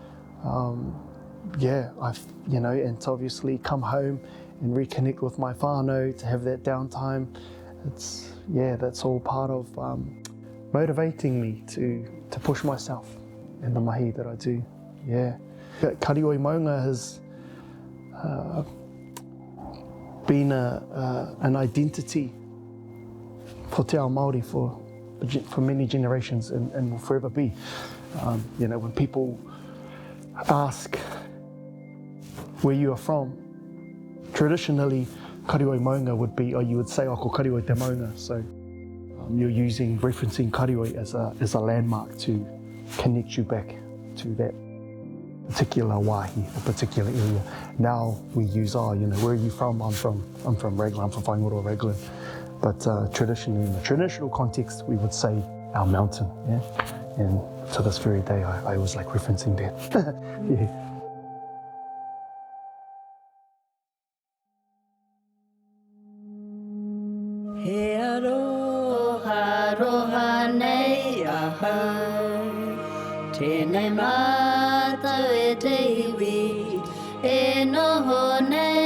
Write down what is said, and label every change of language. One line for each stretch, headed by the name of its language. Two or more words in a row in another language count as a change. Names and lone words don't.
English: Yeah, you know, and to obviously come home and reconnect with my whānau, to have that downtime, that's all part of motivating me to push myself in the mahi that I do. Yeah, Karioi maunga has been an identity for
Māori: te ao Māori
English: for many generations and will forever be. You know, when people ask where you are from, traditionally Karioi maunga would be, or you would say,
Māori: ko Karioi te maunga.
English: So you're referencing Karioi as a landmark to connect you back to that particular wāhi, a particular area. Now we use, you know, where are you from? I'm from Raglan, I'm from Whāingaroa Raglan. But traditionally, in the traditional context, we would say our mountain, yeah? And to this very day, I always like referencing that. Yeah.
Māori: He aroha roha nei ahau, tēnei mātou e te iwi, e noho nei.